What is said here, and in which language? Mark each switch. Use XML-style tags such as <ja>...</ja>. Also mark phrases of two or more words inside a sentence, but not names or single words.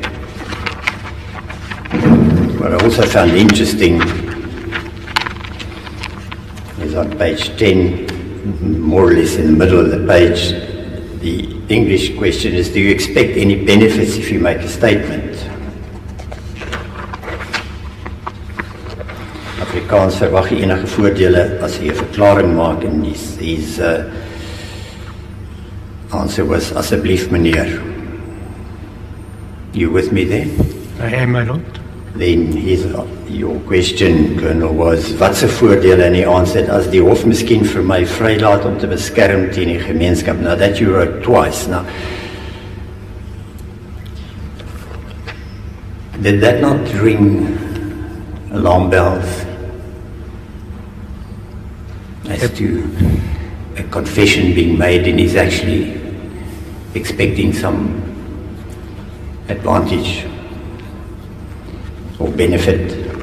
<en>What I also found interesting is on page 10, more or less in the middle of the page, the English question is, do you expect any benefits if you make a statement?</en> <af>Afrikaans verwag jy enige voordele as jy 'n verklaring maak, en</af> <en>his answer was,</en> <af>asseblief meneer.</af> <en>You with me there? I am, my lord. Then your question, Colonel, was,</en> <af>wat se voordele, en</af> <en>he answered,</en> <af>as die hof miskien vir my vrylaat om te beskerm teen die gemeenskap.</af> <en>Now that you wrote twice. Now, did that not ring alarm bells as to a confession being made, and he's actually expecting some advantage or benefit?</en>